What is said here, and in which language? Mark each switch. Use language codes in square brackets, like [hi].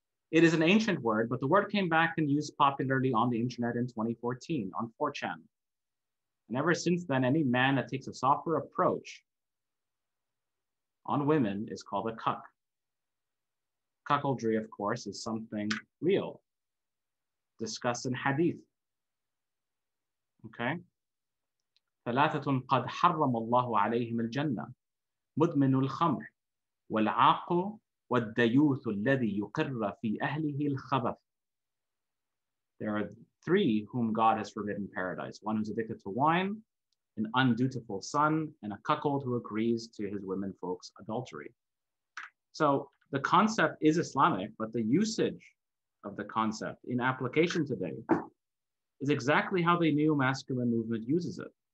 [en] It is an ancient word, but the word came back and used popularly on the internet in 2014 on 4chan. And ever since then, any man that takes a softer approach on women is called a cuck. Cuckoldry, of course, is something real, discussed in hadith. Okay? [ar] ثلاثة قد حرم الله عليهم الجنة مدمن الخمر والعاق والديوث الذي يقر في أهله الخبث. [en] There are three whom God has forbidden paradise. One who's addicted to wine, an undutiful son, and a cuckold who agrees to his women folks' adultery. So the concept is Islamic, but the usage of the concept in application today is exactly how the neo-masculine movement uses it.